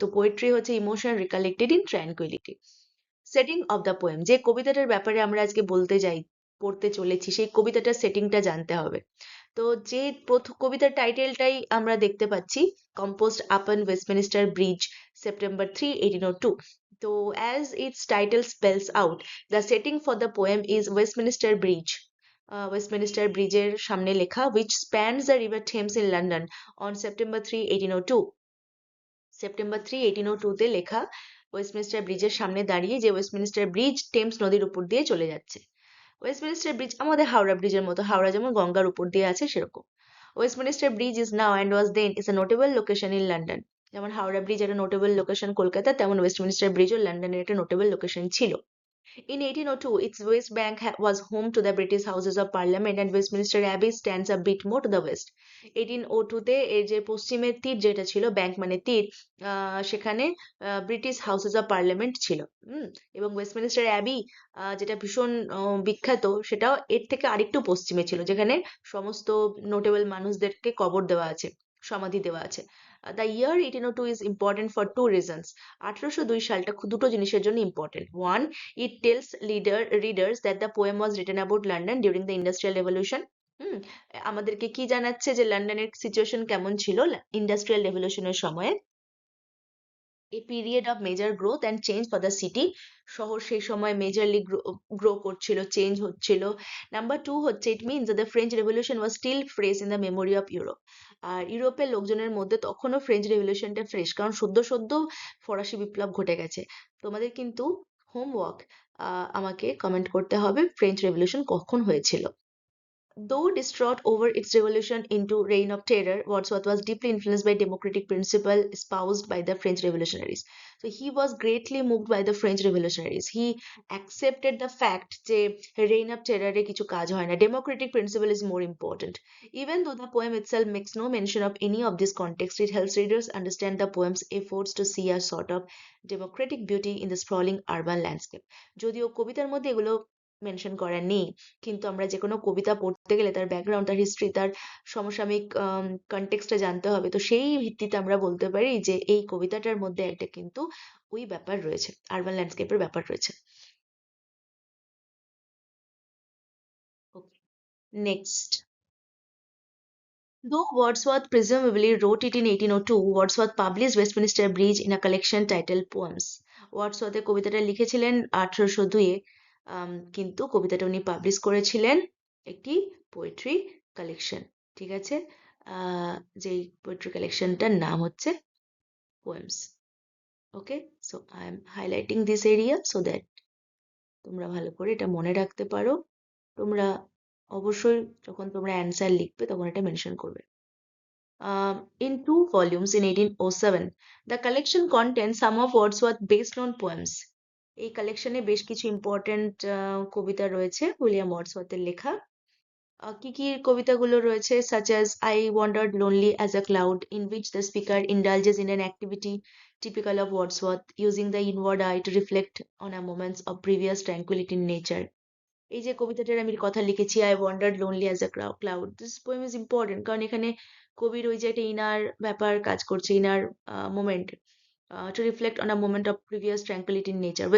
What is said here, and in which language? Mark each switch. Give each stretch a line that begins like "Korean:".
Bangla: তো পোয়েট্রি হচ্ছে
English: Emotion recollected in tranquillity. Setting of the poem,
Bangla: যে কবিতাটার ব্যাপারে আমরা আজকে পড়তে চলেছি, সেই কবিতাটার সেটিংটা জানতে হবে। তো যে কবিতার টাইটেলটাই আমরা দেখতে পাচ্ছি, কম্পোজড আপন ওয়েস্টমিনিস্টার ব্রিজ, September 3, 1802.
English: তো as its title spells out, the setting for the poem is Westminster Bridge.
Bangla: Westminster ব্রিজের সামনে লেখা,
English: which spans the river Thames in London on September 3, 1802.
Bangla: September 3, 1802 তে লেখা, ওয়েস্টমিনিস্টার ব্রিজের সামনে দাঁড়িয়ে, যে ওয়েস্টমিনিস্টার ব্রিজ টেমস নদীর উপর দিয়ে চলে যাচ্ছে। ওয়েস্টমিনিস্টার ব্রিজ আমাদের হাওড়া ব্রিজের মতো, হাওড়া যেমন গঙ্গার উপর দিয়ে আছে সেরকম।
English: Westminster Bridge is now and was then is a notable location in London.
Bangla: যেমন হাওড়া ব্রিজ একটা নোটেবল লোকেশন কলকাতা, তেমন ওয়েস্টমিনিস্টার ব্রিজও লন্ডনের একটা নোটেবল লোকেশন ছিল।
English: In 1802, its west bank was home to the British Houses of Parliament, and Westminster Abbey stands a bit more to the west.
Bangla: 1802 তে এর যে পশ্চিমের তীর যেটা ছিল, ব্যাংক মানে তীর, সেখানে ব্রিটিশ হাউসেস অফ পার্লামেন্ট ছিল। এবং ওয়েস্টমিনিস্টার অ্যাবি, যেটা ভীষণ বিখ্যাত, সেটাও এর থেকে আরেকটু পশ্চিমে ছিল, যেখানে সমস্ত নোটেবল মানুষদেরকে কবর দেওয়া আছে, সমাধি দেওয়া আছে।
English: The year 1802 is important for two reasons.
Bangla: 1802 সালটা দুটো জিনিসের জন্য important.
English: One, it tells readers that the poem was written about London during the Industrial Revolution.
Bangla: হুম, আমাদেরকে কি জানাচ্ছে যে লন্ডনের সিচুয়েশন কেমন ছিল ইন্ডাস্ট্রিয়াল রেভলিউশনের সময়ে।
English: a period of major growth and change for the city.
Bangla: শহর সেই সময় মেজরলি গ্রো করছিল, চেঞ্জ হচ্ছিল। নাম্বার টু হচ্ছে,
English: It means the French revolution was still fresh in the memory of Europe.
Bangla: আর ইউরোপের লোকজনের মধ্যে তখনও ফ্রেঞ্চ রেভলিউশনটা ফ্রেশ, কারণ সদ্য সদ্য ফরাসি বিপ্লব ঘটে গেছে। তোমাদের কিন্তু হোমওয়ার্ক, আমাকে কমেন্ট করতে হবে ফ্রেঞ্চ রেভলিউশন কখন হয়েছিল।
English: Though distraught over its revolution into reign of terror, Wordsworth was deeply influenced by democratic principle espoused by the French revolutionaries. So he was greatly moved by the French revolutionaries. He accepted the fact যে reign of terror
Bangla: এ কিছু কাজ হয় না,
English: democratic principle is more important. Even though the poem itself makes no mention of any of this context, it helps readers understand the poem's efforts to see a sort of democratic beauty in the sprawling urban landscape.
Bangla: যদিও কবিতার মধ্যে এগুলো mention করা নেই, কিন্তু আমরা যে কোনো কবিতা পড়তে গেলে তার ব্যাকগ্রাউন্ড, তার হিস্ট্রি, তার সমসাময়িক কনটেক্সটটা জানতে হবে। তো সেই ভিত্তিতে আমরা বলতে পারি যে এই কবিতাটার মধ্যে একটা কিন্তু ওই ব্যাপার রয়েছে, আরবান ল্যান্ডস্কেপের ব্যাপার রয়েছে।
English: Next, though Wordsworth presumably wrote it in 1802, Wordsworth published Westminster Bridge in a collection titled Poems.
Bangla: Wordsworth কবিতাটা লিখেছিলেন 1802-এ, কিন্তু কবিতাটা উনি পাবলিশ করেছিলেন একটি পোয়েট্রি কালেকশন। ঠিক আছে, যেই পোয়েট্রি কালেকশনটার নাম হচ্ছে poems.
English: okay, so I am highlighting this area so that
Bangla: তোমরা ভালো করে এটা মনে রাখতে পারো। তোমরা অবশ্যই যখন তোমরা অ্যান্সার লিখবে তখন এটা মেনশন করবে।
English: In 2 volumes in 1807, the collection contains some of Wordsworth's best known poems.
Bangla: এই কালেকশনে বেশ কিছু ইম্পর্ট্যান্ট কবিতা রয়েছে উইলিয়াম ওয়ার্ডসওয়ার্থের লেখা। কি কি কবিতাগুলো রয়েছে?
English: such as I wandered lonely as a cloud, in which the speaker indulges in an activity typical of Wordsworth, using the inward eye to reflect on a moments of previous tranquility in nature.
Bangla: এই যে কবিতাটার আমি কথা লিখেছি, I wandered lonely as a cloud,
English: this poem is important
Bangla: কারণ এখানে কবির ওই যে একটা ইনার ব্যাপার কাজ করছে, inner moment,
English: to reflect on a moment of previous tranquility in nature.